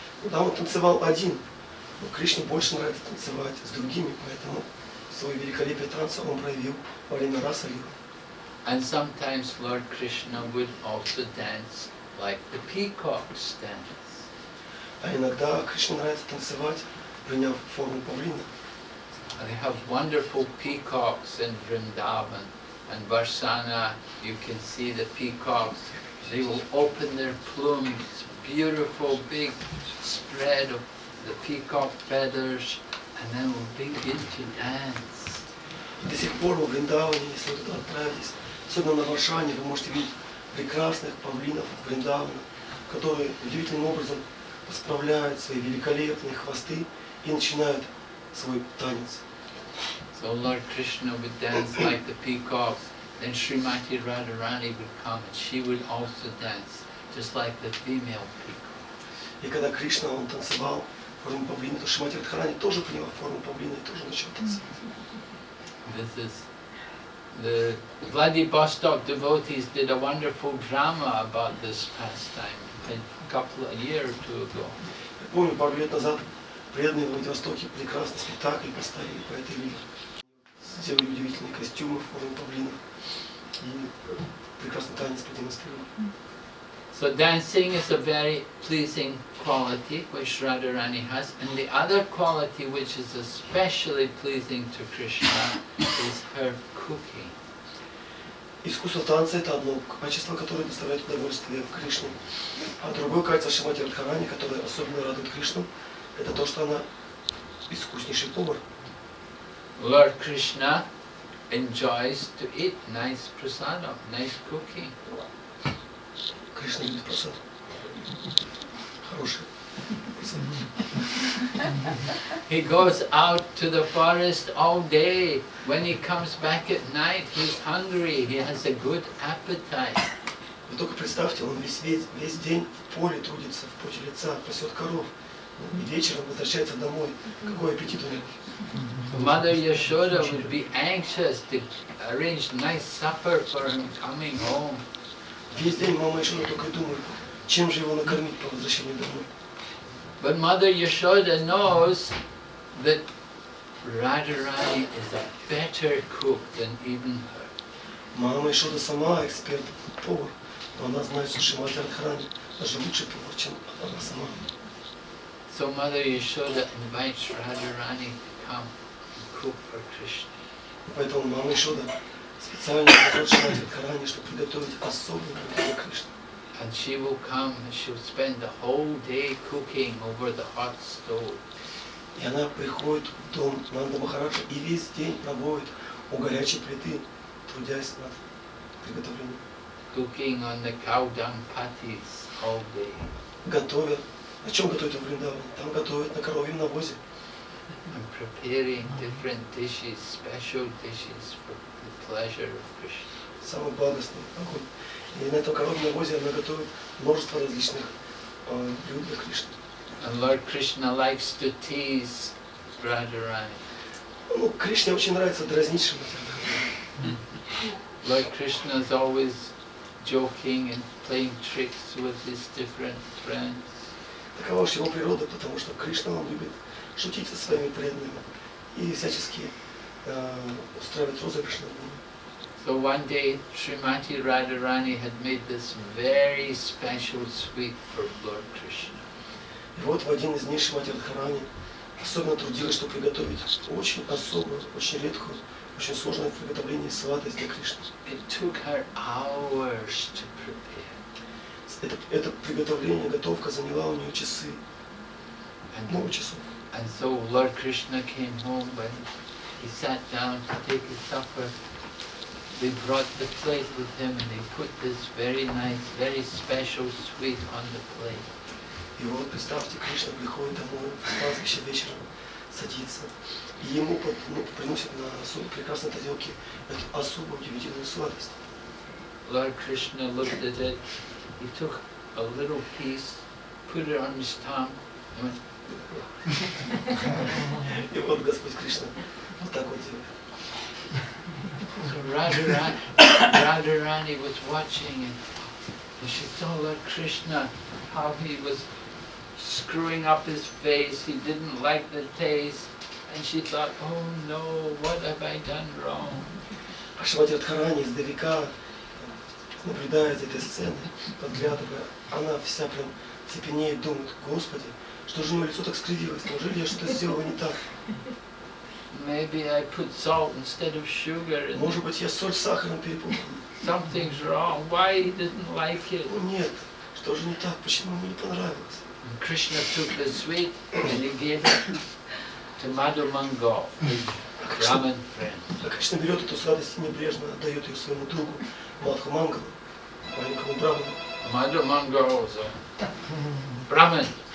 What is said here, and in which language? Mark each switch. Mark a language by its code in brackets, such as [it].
[ru] Да, он танцевал один, но Кришне больше нравится танцевать с другими, поэтому свое великолепие танца он проявил во время Раса Лилы. [en] And sometimes Lord Krishna would also dance like the peacocks dance. [ru] А иногда Кришне нравится танцевать, приняв форму павлина. [en] They have wonderful peacocks in Vrindavan. And Varsana, you can see the peacocks. They will open their plumes, beautiful big spread of the peacock feathers, and then will begin to dance. [ru] До сих пор во Вриндаване, если вы туда отправитесь, особенно на Варшане, вы можете видеть прекрасных павлинов Вриндавана, которые удивительным образом расправляют свои великолепные хвосты и начинают свой танец. [en] So Lord Krishna would dance like the peacocks, then Srimati Radharani would come and she would also dance, just like the female peacock. [ru] И когда Кришна, он танцевал в форме павлина, то Шримати Радхарани тоже приняла форму павлина и тоже начала танцевать. [en] This is the Vladivostok devotees did a wonderful drama about this pastime a year or two ago. [ru] Я помню, пару лет назад преданные в Владивостоке прекрасный спектакль поставили по этой линии. Сделали удивительные костюмы в форме павлинов и прекрасный танец продемонстрировали. [en] So dancing is a very pleasing quality which Radharani has, and the other quality which is especially pleasing to Krishna is her cooking. [ru] Искусство танца – это одно качество, которое доставляет удовольствие Кришне. А другое качество Шримати Радхарани, которое особенно радует Кришну, это то, что она искуснейший повар. [en] Lord Krishna enjoys to eat nice prasadam, nice cooking. [ru] Кришна любит прасад. Хороший прасад. [en] He goes out to the forest all day. When he comes back at night, he's hungry. He has a good appetite. [ru] Вы только представьте, он весь день в поле трудится, в поте лица, пасет коров. И вечером возвращается домой. Какой аппетит у него. [en] Mother Yashoda would be anxious to arrange nice supper for him coming home. [ru] Весь день мама Йашода только и думает, чем же его накормить по возвращению домой. [en] But Mother Yashoda knows that Radharani is a better cook than even her. [ru] Мама Йашода сама эксперт, повар, но она знает, что Шримати Радхарани даже лучший повар, чем она сама. [en] So Mother Yashoda invites Radharani to come and cook for Krishna. [ru] Поэтому мама Йашода специально зовет Шримати Радхарани, чтобы приготовить особый блюдо для Кришны. [en] And she will come and she'll spend the whole day cooking over the hot stove. [ru] И она приходит в дом Нанда Махараджа и весь день проводит у горячей плиты, трудясь над приготовлением. [en] Cooking on the cow dung patties all day. [ru] Готовя. На чем готовят в Вриндаване? Там готовят на коровьем навозе. [en] And preparing different dishes, special dishes for the pleasure of Krishna. [ru] Самый благостный огонь. И на этом коровьем навозе она готовит множество различных блюд для Кришны. [en] And Lord Krishna likes to tease Radharani. [ru] Ну, Кришне очень нравится дразнить Шримати Радхарани. [en] Lord Krishna is always joking and playing tricks with his different friends. [ru] Такова уж его природа, потому что Кришна, он любит шутить со своими преданными и всячески устраивать розыгрыш над ними. [en] So one day Srimati Radharani had made this very special sweet for Lord Krishna. [ru] И вот в один из дней Шримати Радхарани особенно трудилась, чтобы приготовить очень особую, очень редкую, очень сложное приготовление сватость для Кришны. [en] It took her hours to prepare. [ru] Это приготовление, готовка заняла у нее часы, много часов. [en] And so Lord Krishna came home when he sat down to take his supper. They brought the plate with him and they put this very nice, very special sweet on the plate. [ru] И вот представьте, Кришна приходит домой в пастбище вечером, садится, и ему приносят на особо прекрасной тарелке особо удивительную сладость. [en] Lord Krishna looked at it. He took a little piece, put it on his tongue, and went. [ru] И вот Господь Кришна вот так вот делает. [en] So Radharani was watching and she saw Lord Krishna, how he was screwing up his face, he didn't like the taste, and she thought, oh no, what have I done wrong? [ru] А Шримати Радхарани издалека наблюдает за этой сценой, подглядывая. Она вся прям цепенеет, думает: Господи, что же у него лицо так скривилось? Неужели я что-то сделала не так? [en] Maybe I put salt instead of sugar in it. [ru] Может быть, я соль с сахаром перепутал? [en] Something's wrong. Why he didn't like it? [ru] Ну нет, что же не так? Почему ему не понравилось? [en] And Krishna took the sweet and he gave it to Madhu Mangal, his Brahmin friend. [ru] А Кришна берет эту сладость и небрежно отдает ее своему другу Мадху Мангалу, маленькому браману. [en] Madhu Mangal was a Brahmin.